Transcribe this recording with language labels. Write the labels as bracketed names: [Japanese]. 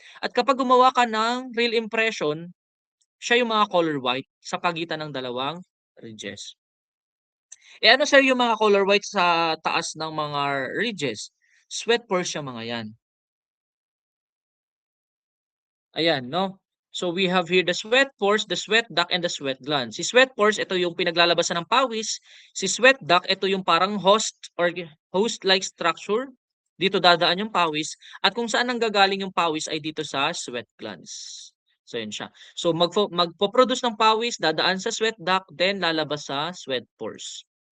[Filipino] At kapag gumawa ka ng real impression, siya yung mga color white sa pagitan ng dalawang ridges. Eh ano sir yung mga color white sa taas ng mga ridges? Sweat pores yung mga yan. Ayan, no? [English] So we have here the sweat pores, the sweat duct, and the sweat gland. [Filipino] Si sweat pores, ito yung pinaglalabasan ng pawis. Si sweat duct, ito yung parang host-like structure. Dito dadaan yung pawis. At kung saan nanggagaling yung pawis ay dito sa sweat glands. So yun siya. So magpo-produce ng pawis, dadaan sa sweat duct, then lalabas sa sweat pores.